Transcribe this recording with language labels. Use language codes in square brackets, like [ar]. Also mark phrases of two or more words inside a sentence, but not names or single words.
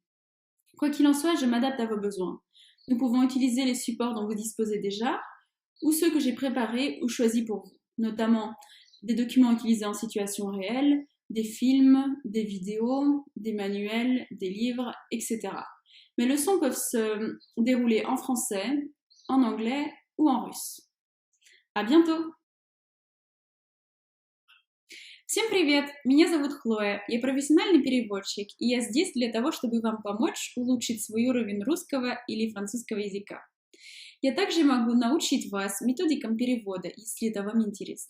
[fr] Quoi qu'il en soit, je m'adapte à vos besoins. Nous pouvons utiliser les supports dont vous disposez déjà ou ceux que j'ai préparés ou choisis pour vous, notamment des documents utilisés en situation réelle, des films, des vidéos, des manuels, des livres, etc. Mes leçons peuvent se dérouler en français, en anglais ou en russe. À bientôt! [ru] Всем привет! Меня зовут Хлоя, я профессиональный переводчик, и я здесь для того, чтобы вам помочь улучшить свой уровень русского или французского языка. Я также могу научить вас методикам перевода, если это вам интересно.